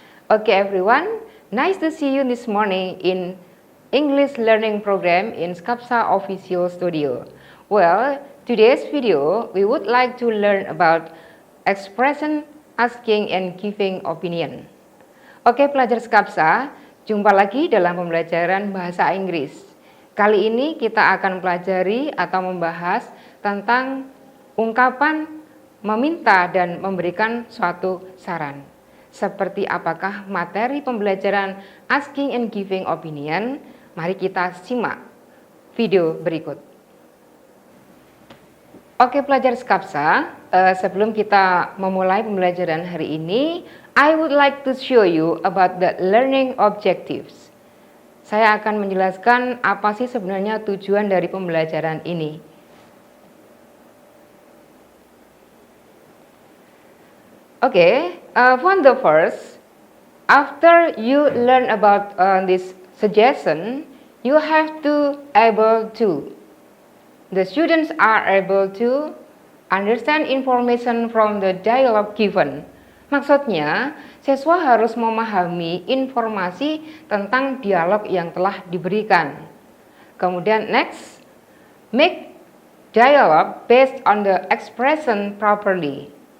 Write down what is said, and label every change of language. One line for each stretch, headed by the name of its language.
English: Okay everyone, nice to see you this morning in English learning program in Skapsa Official Studio. Well, today's video we would like to learn about expression, asking and giving opinion.
Indonesian: Oke pelajar Skapsa, jumpa lagi dalam pembelajaran bahasa Inggris. Kali ini kita akan pelajari atau membahas tentang ungkapan meminta dan memberikan suatu saran. Seperti apakah materi pembelajaran
English: asking and giving opinion?
Indonesian: Mari kita simak video berikut.
English: Oke pelajar Skapsa,
Indonesian: sebelum kita memulai pembelajaran hari ini,
English: I would like to show you about the learning objectives.
Indonesian: Saya akan menjelaskan apa sih sebenarnya tujuan dari pembelajaran ini.
English: Okay, for the first, after you learn about this suggestion, you have to able to. The students are able to understand information from the dialogue given.
Indonesian: Maksudnya, siswa harus memahami informasi tentang dialog yang telah diberikan.
English: Kemudian next, make dialogue based on the expression properly.